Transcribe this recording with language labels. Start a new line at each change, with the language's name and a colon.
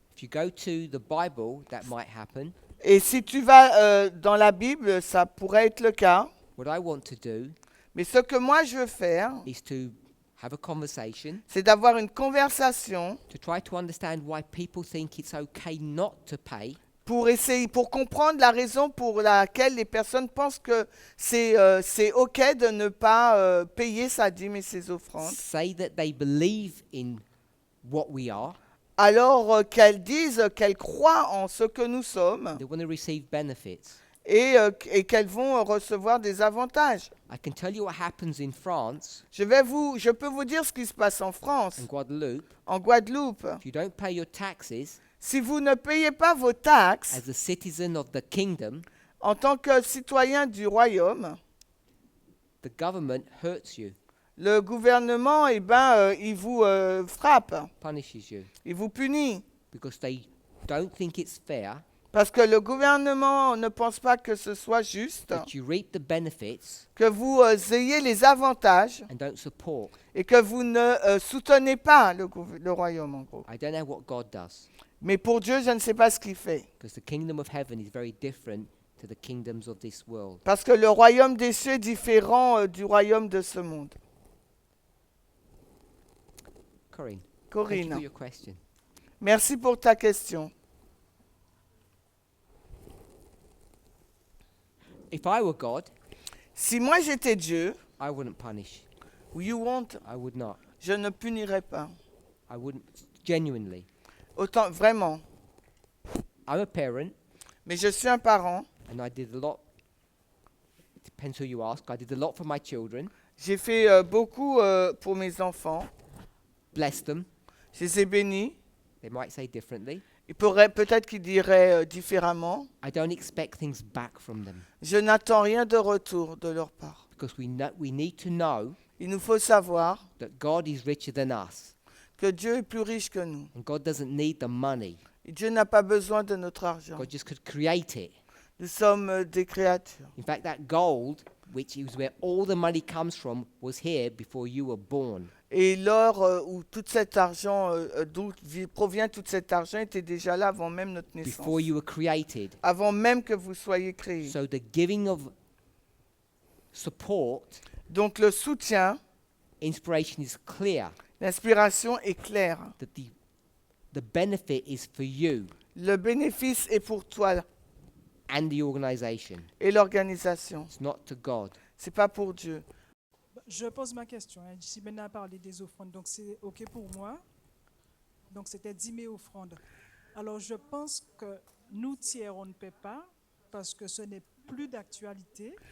English: If you go to the Bible, that might happen.
French: Et si tu vas dans la Bible, ça pourrait être le cas.
English: What I want to do
French: Mais ce que moi je veux faire,
English: is to have a conversation
French: c'est d'avoir une conversation
English: to try to understand why people think it's okay not to pay,
French: pour comprendre la raison pour laquelle les personnes pensent que c'est OK de ne pas payer sa dîme et ses offrandes.
English: say that they believe in what we are,
French: Alors qu'elles disent qu'elles croient en ce que nous sommes
English: they want to receive benefits.
French: et qu'elles vont recevoir des avantages.
English: I can tell you what happens in France
French: Je peux vous dire ce qui se passe en France,
English: and Guadeloupe.
French: en Guadeloupe.
English: If you don't pay your taxes
French: Si vous ne payez pas vos taxes
English: as a citizen of the kingdom,
French: en tant que citoyen du royaume,
English: the government hurts you,
French: le gouvernement, il vous frappe,
English: punishes you,
French: il vous punit.
English: because they don't think it's fair
French: Parce que le gouvernement ne pense pas que ce soit juste,
English: that you reap the benefits
French: que vous ayez les avantages
English: and don't support.
French: et que vous ne soutenez pas le royaume, en gros.
English: I don't know what God does,
French: Mais pour Dieu, je ne sais pas ce qu'il fait.
English: because the kingdom of heaven is very different to the kingdoms of this world.
French: Parce que le royaume des cieux est différent du royaume de ce monde.
English: Corinne, thank you for Corinne, your question.
French: merci pour ta question.
English: If I were God,
French: Si moi j'étais Dieu,
English: I wouldn't punish. you won't, I would not.
French: je ne punirais pas.
English: I wouldn't, genuinely.
French: Autant, vraiment.
English: I'm a parent,
French: Mais je suis un parent.
English: and I did a lot. It depends who you ask. I did a lot for my children,
French: J'ai fait beaucoup pour mes enfants.
English: blessed them.
French: Je les ai bénis.
English: They might say differently.
French: Peut-être qu'ils diraient différemment.
English: I don't expect things back from them,
French: Je n'attends rien de retour de leur part.
English: because we need to know
French: Il nous faut savoir
English: that God is richer than us,
French: que Dieu est plus riche que nous.
English: and God doesn't need the money.
French: Et Dieu n'a pas besoin de notre argent.
English: God just could create it.
French: Nous sommes des créatures.
English: In fact, that gold, which is where all the money comes from, was here before you were born.
French: Et l'or où tout cet argent, d'où provient tout cet argent, était déjà là avant même notre naissance.
English: Before you were created.
French: Avant même que vous soyez créés.
English: So the giving of support,
French: Donc le soutien,
English: inspiration is clear
French: l'inspiration est claire.
English: that the benefit is for you
French: Le bénéfice est pour toi
English: and the organization.
French: et l'organisation.
English: It's not to God.
French: C'est pas pour Dieu. Je pose ma question. Jimena a parlé des offrandes, donc c'est OK pour moi. Donc c'était 10 000 offrandes. Alors je pense que nous tiers, on ne paie pas parce que ce n'est plus d'actualité.